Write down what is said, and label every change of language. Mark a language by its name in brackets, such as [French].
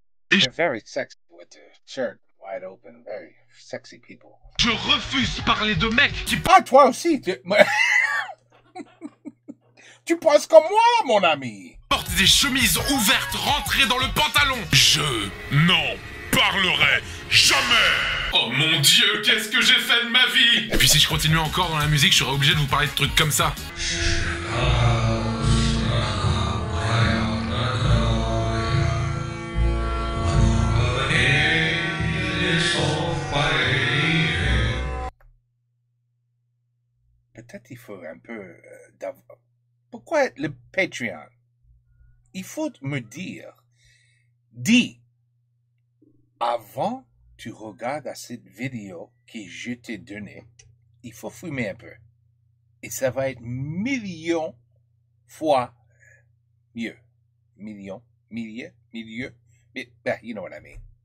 [English] They're very sexy with their shirt wide open. Very sexy people. [French] Je refuse de parler de mecs qui... Ah, toi aussi. Tu penses comme moi, mon ami. Portent des chemises ouvertes rentrées dans le pantalon. Je n'en parlerai jamais. Oh mon Dieu, qu'est-ce que j'ai fait de ma vie? Et puis si je continuais encore dans la musique, je serais obligé de vous parler de trucs comme ça. Peut-être il faut un peu d'avoir... Pourquoi le Patreon? Il faut me dire, dis, avant tu regardes à cette vidéo que je t'ai donnée, il faut fumer un peu. Et ça va être millions fois mieux. Millions, milieu, [English] you know what I mean.